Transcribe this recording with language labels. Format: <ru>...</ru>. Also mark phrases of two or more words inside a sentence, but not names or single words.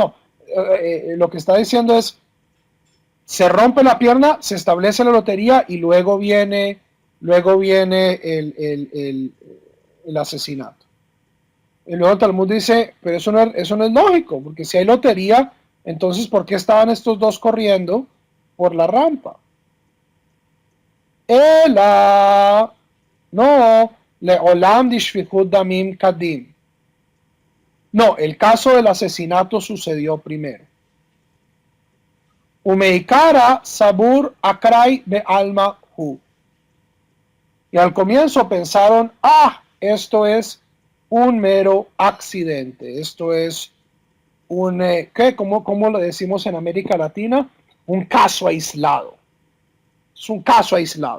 <es>No, lo que está diciendo es: se rompe la pierna, se establece la lotería y luego viene el asesinato. Y luego el Talmud dice: pero eso no es lógico, porque si hay lotería, entonces ¿por qué estaban estos dos corriendo por la rampa?</es> <arc>Ela, no, לעולם דשפיכות דמים קדים.</arc> <es>No, el caso del asesinato sucedió primero.</es> <arc>ומעיקרא סבור אקראי בעלמא הוא.</arc> <es>Y al comienzo pensaron, esto es un mero accidente, esto es ¿qué? ¿Cómo lo decimos en América Latina? Un caso aislado. Es un caso aislado.</es>